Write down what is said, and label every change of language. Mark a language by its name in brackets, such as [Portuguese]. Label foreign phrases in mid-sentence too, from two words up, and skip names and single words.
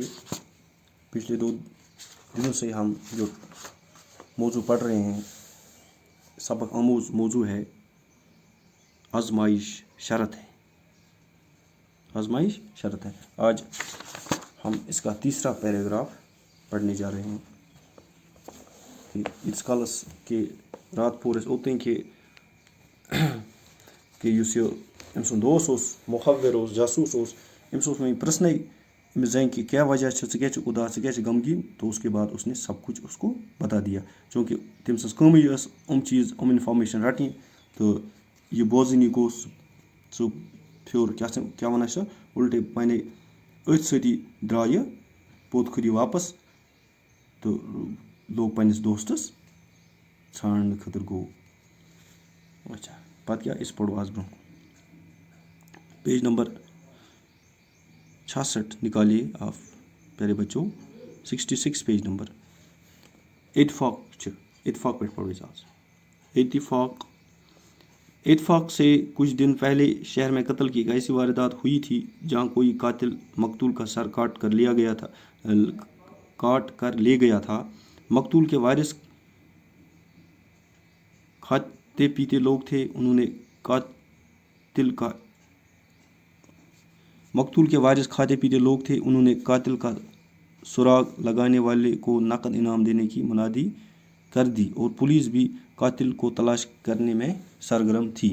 [Urdu] پچھلے 2 دنوں سے ہم جو موضوع پڑھ رہے ہیں، سبق آموز موضوع ہے آزمائش شرط ہے۔ آزمائش شرط ہے۔ آج ہم اس کا تیسرا پیراگراف پڑھنے جا رہے ہیں۔ [Kashmiri] ییتس کالس کہ رات پور اوتن کہ اس أمۍ سُنٛد دوست اوس مخبر اوس جاسوس اوس، أمِس اوس وۄنۍ پرٛژھنَے أمِس زَنہِ کہ کیا وجہ چھِ، ژٕ کیٛازِ چھُکھ اُداس، ژٕ کیٛازِ چھُکھ غمگیٖن؟ [Urdu] تو اس کے بعد اس نے سب کچھ اس کو بتا دیا، [Kashmiri] چونکہ تٔمۍ سٕنٛز کٲمٕے ٲس چیٖز اِنفارمیشن رَٹٕنۍ، تہٕ یہِ بوزٲنی گوٚو سُہ پھیوٗر کیٛاہ وَنان چھِ اُلٹے پنٛنہِ أتھۍ سۭتی درٛاو یہِ پوٚت کھوٚت یہِ واپس تہٕ لوگ پنٛنِس دوستس ژھانٛڈنہٕ خٲطرٕ گوٚو۔ [Urdu] اچھا [Kashmiri] پتہٕ کیٛاہ أسۍ پرو آز برونٛہہ [Urdu] پیج نمبر 66 نکالیے آپ پیارے بچوں، 66 پیج نمبر۔ [Kashmiri] اتفاق چھِ، اتفاق پٮ۪ٹھ پڑھو أسۍ آز۔ [Urdu] اتفاق سے کچھ دن پہلے شہر میں قتل کی ایک ایسی واردات ہوئی تھی جہاں کوئی قاتل مقتول کا سر کاٹ کر لے گیا تھا۔ مقتول کے وارث کھاتے پیتے لوگ تھے، انہوں نے قاتل کا سراغ لگانے والے کو نقد انعام دینے کی منادی کر دی اور پولیس بھی قاتل کو تلاش کرنے میں سرگرم تھی۔